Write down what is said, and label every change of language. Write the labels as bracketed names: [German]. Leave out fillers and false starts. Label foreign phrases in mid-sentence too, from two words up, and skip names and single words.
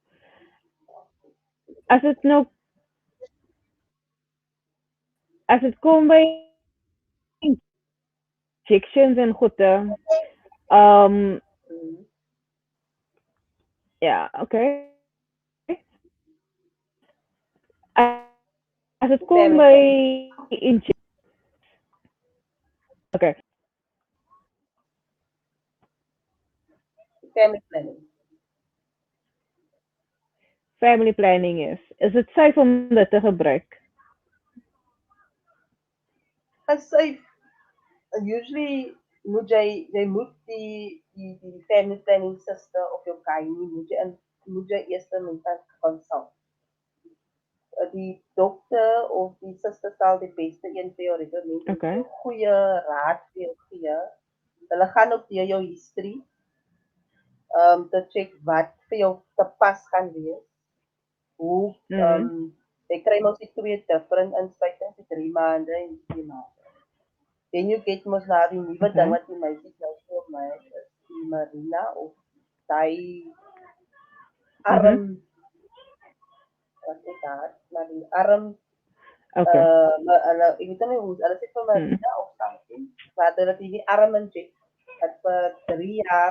[Afrikaans] As dit nou as dit kom by injections en goede, um Mm. ja, okay. As dit kom [English] Family [Afrikaans] by [English] planning. okay. Family planning. family planning is it safe [Afrikaans] om dit te gebruik? As safe, usually moet jy moet die [English] family planning sister [Afrikaans] of jou gynae moet jy eers met haar consult. Die dokter of die suster sal die beste een vir jou recommend en vir [English] Okay. [Afrikaans] jou goeie raad vir jou gee. Hulle gaan ook deur jou history te check wat vir jou te pas gaan wees. Hoe Mm. jy kry mos die twee different inspuitings vir 3 maande en 2 maande. [English] Then you get [Afrikaans] mos na die nuwe ding [English] Okay. [Afrikaans] wat die meisies nou vir my is die Marina of daai Mhm. arm wat is dat? Maar die arm [English] Okay. [Afrikaans] ek weet nie hoe hulle sê vir Mm. Marina of something. Wat hulle die arm injek wat vir 3 jaar